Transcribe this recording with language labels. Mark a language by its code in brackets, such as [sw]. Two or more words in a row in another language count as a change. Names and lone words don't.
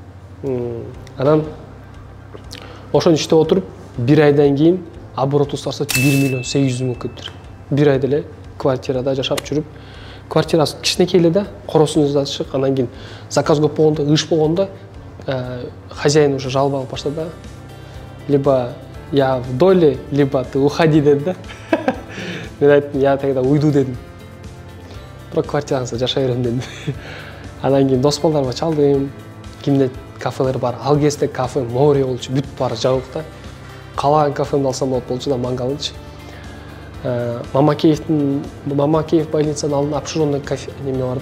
[ky] Анан ошону иштеп отуруп, бир айдан кийин оборот устарса 1 800 000 көптүр. Бир айда эле квартирада жашап жүрүп, квартирасы кичинекей эле да, коросун ачык, анан кийин заказ көп болгондо, ыш болгондо [ru] хозяин уже жалоба [ky] алып баштады. [ru] Либо я в доле, либо ты уходи деді да. [ky] Мен айттым, [ru] я тогда уйду дедим. [ky] Бирок квартираңызда жашай берем дедим. Анан кийин дос балдарыма чалдым. Кимде кафелер бар. Ал кезде кафе море болчу, бүт баары жабык да. Калаган кафемди алсам болот болчу да, мангалычы. Мамакеев больницанын алдында обширный кафе неме бар да.